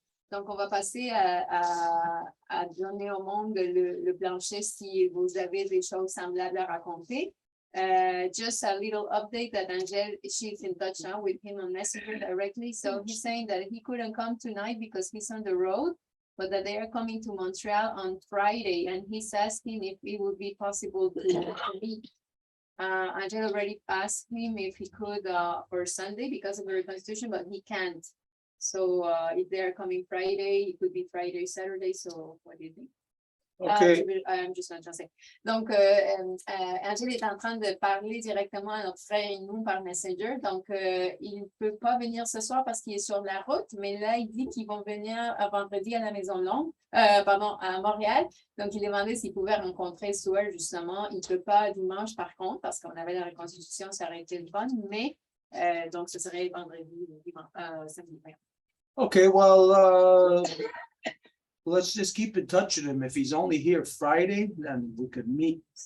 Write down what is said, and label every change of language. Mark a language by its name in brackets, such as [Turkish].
[French] Donc, on va passer à donner au monde le plancher si vous avez des choses semblables à raconter. [English] Just a little update that Angel, she's in touch now with him on Messenger directly. So he's saying that he couldn't come tonight because he's on the road, but that they are coming to Montreal on Friday. And he's asking if it would be possible to meet. Angel already asked him if he could for Sunday because of the reconstitution, but he can't. So if they're coming Friday, it could be Friday, Saturday. So what do you think? Okay. I'm just going to translate. [French] Donc, Angel est en train de parler directement à notre frère et nous par Messenger. Donc, il ne peut pas venir ce soir parce qu'il est sur la route, mais là, il dit qu'ils vont venir vendredi à la Maison Longue, à Montréal. Donc, il demandait s'il pouvait rencontrer Sewell, justement. Il ne peut pas dimanche, par contre, parce qu'on avait la reconstitution, ça aurait été le fun, mais donc, ce serait vendredi, samedi. [English] Okay, well, let's just keep in touch with him. If he's only here Friday, then we could meet.